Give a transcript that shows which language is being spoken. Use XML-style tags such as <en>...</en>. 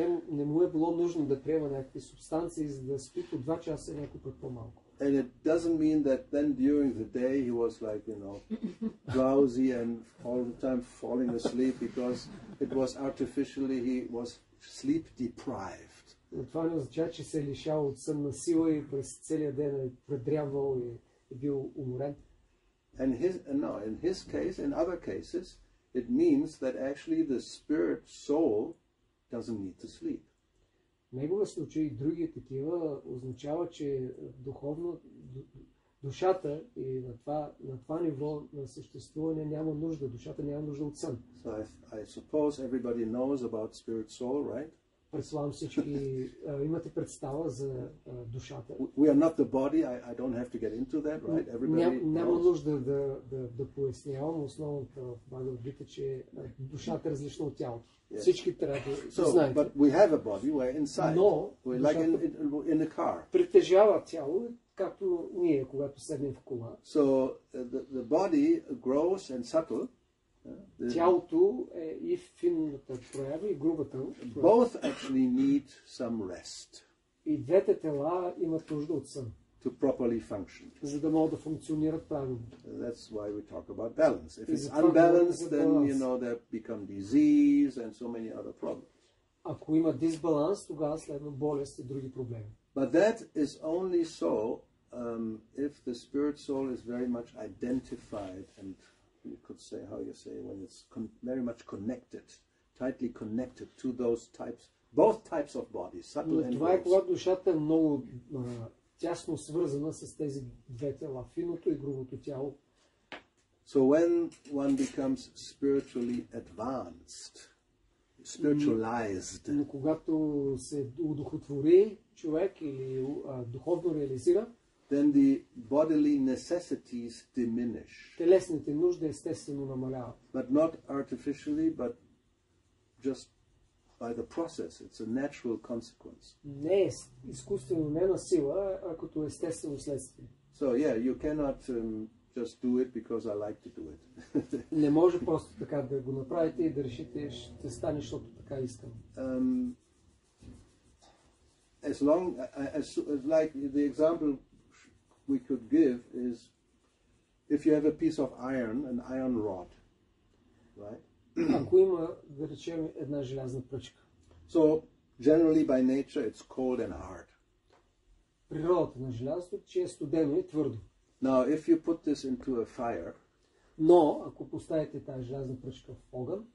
<bg>Не му е било нужно да приема някакви субстанции, за да спи по 2 часа, някой път по-малко.</bg> <en>And it doesn't mean that then during the day he was like, you know, drowsy and all the time falling asleep because it was artificially, he was sleep deprived.</en> <bg>Но това не означава, че се е лишал от сънна сила и през целия ден е предрявал и е бил уморен.</bg> <en>And in his case, in other cases, it means that actually the spirit soul doesn't need to sleep.</en> <bg>В неговия случай и други такива означава, че духовно душата и на това ниво на съществуване няма нужда. Душата няма нужда от сън.</bg> <en>So I suppose everybody knows about spirit soul, right?</en> <bg>Предполагам всички имате представа за душата.</bg> <en>We are not the body. I don't have to get into that, right? Everybody</en> <bg>Няма</bg> <en>knows.</en> <bg>нужда да пояснявам основната в Бхагавад-гита, че душата е различна от тялото.</bg> <en>Yes.</en> <bg>Всички трябва да знаят.</bg> <en>But we have a body. We're inside.</en> <bg>Но</bg> <en>We're like in a car.</en> <bg>Притежава тяло, както ние, когато седнем в кола.</bg> <en>So the body gross and subtle.</en> <bg>Тялото е и финната проява, и грубата.</bg> <en>Both actually need some rest.</en> <bg>И двете тела имат нужда от сън.</bg> <en>To properly function.</en> <bg>За да могат да функционират правилно.</bg> <en>That's why we talk about balance. If it's unbalanced, then there become disease and so many other problems.</en> <bg>Ако има дисбаланс, тогава следва болест и други проблеми.</bg> <en>But that is only so if the spirit soul is very much identified and you could say, how you say, when it's very much connected, tightly connected to those types, both types of bodies, subtle and</en> <bg>това е</bg> <en>gross.</en> <bg>когато душата е много тясно свързана с тези две тела, финното и грубото тяло.</bg> <en>So when one becomes spiritually advanced, spiritualized,</en> <bg>Но когато се удохотвори човек или духовно реализира,</bg> <en>then the bodily necessities diminish.</en> <bg>телесните нужди естествено намаляват.</bg> <en>But not artificially, but just by the process. It's a natural consequence.</en> <bg>Не е изкуствено, не на сила, а като естествено следствие.</bg> <en>So yeah, you cannot just do it because I like to do it.</en> <bg>Не може просто така да го направите и да решите, ще стане, защото така искам.</bg> <en>As long as like the example we could give is if you have a piece of iron, an iron rod, right?</en> <bg>Ако има, да речем, една желязна пръчка.</bg> <en>So generally by nature it's cold and hard.</en> <bg>Природата на желязото, че е студено и твърдо.</bg> <en>Now if you put this into a fire,</en> <bg>Но, ако поставите тази желязна пръчка в огън,</bg>